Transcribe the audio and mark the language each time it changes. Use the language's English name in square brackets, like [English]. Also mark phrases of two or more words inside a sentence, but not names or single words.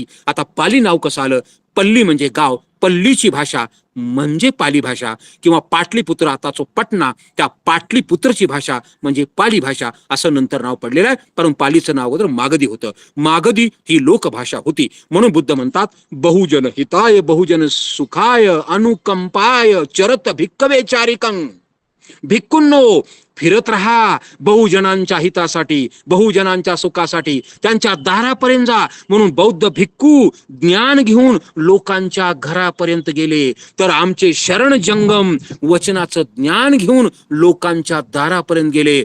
[Marathi] आता पाली नाव कसं आलं? पल्ली म्हणजे गाव, पल्लीची भाषा म्हणजे पाली भाषा, किंवा पाटलीपुत्र आताचो पटना, त्या पाटलीपुत्रची भाषा म्हणजे पाली भाषा असं नंतर नाव पडलेलं आहे. परंतु पालीचं नाव अगोदर मागधी होतं. मागधी ही लोकभाषा होती. म्हणून बुद्ध म्हणतात, [Pali] बहुजन हिताय बहुजन सुखाय अनुकंपाय चरत भिक्कवे चारिकं. [Marathi] भिक्खूंनो, फिरत राहा बहुजनांच्या हितासाठी, बहुजनांच्या सुखासाठी, त्यांच्या दारापर्यंत जा. म्हणून बौद्ध भिक्खू ज्ञान घेऊन लोकांच्या घरापर्यंत गेले, तर आमचे शरण जंगम वचनाचं ज्ञान घेऊन लोकांच्या दारापर्यंत गेले.